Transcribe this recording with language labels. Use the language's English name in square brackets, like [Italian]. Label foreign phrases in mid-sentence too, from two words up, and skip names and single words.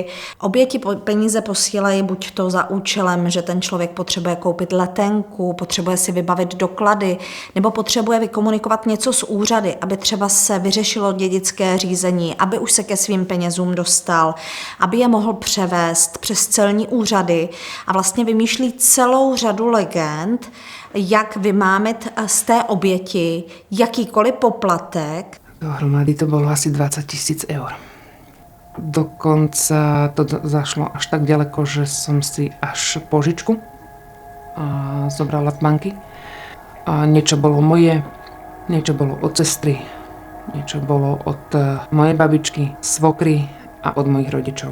[Czech] Oběti peníze posílají buď to za účelem, že ten člověk potřebuje koupit letenku, potřebuje si vybavit doklady nebo potřebuje vykomunikovat něco s úřady, aby třeba se vyřešilo dědické řízení, aby už se ke svým penězům dostal, aby je mohl převést přes celní úřady a vlastně vymýšlí celou řadu legend, jak vymámit z té oběti jakýkoliv poplatek. [Slovak] Dohromady to bolo asi 20 000 eur. Dokonca to zašlo až tak ďaleko, že som si až požičku zobrala v banky. A niečo bolo moje, niečo bolo od sestry, niečo bolo od mojej babičky, svokry a od mojich rodičov.